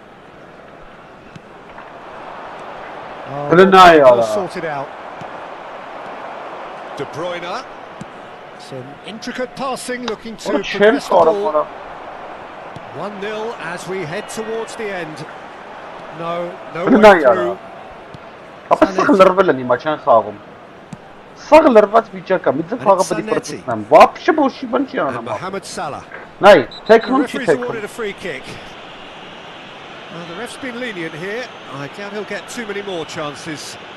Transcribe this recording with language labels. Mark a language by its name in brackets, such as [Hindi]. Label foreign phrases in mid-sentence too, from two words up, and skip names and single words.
[English] All sorted out. De Bruyne. Some intricate passing, looking to progress the ball. 1-0 as we head towards the end. No way through. [Armenian] Սաղլրվել են իմա չեն խաղում։ Սաղլրված վիճակա, մի ձև խաղը պետք է պրոցեսնեմ։ Вообще բոշի բան չի անում։ [English] Mohamed Salah. [Armenian] Նայ, թեքնում չի [English] The referee's [Armenian] թեքում։ [English] awarded a free kick. Well, the ref's been lenient here. I doubt he'll get too many more chances.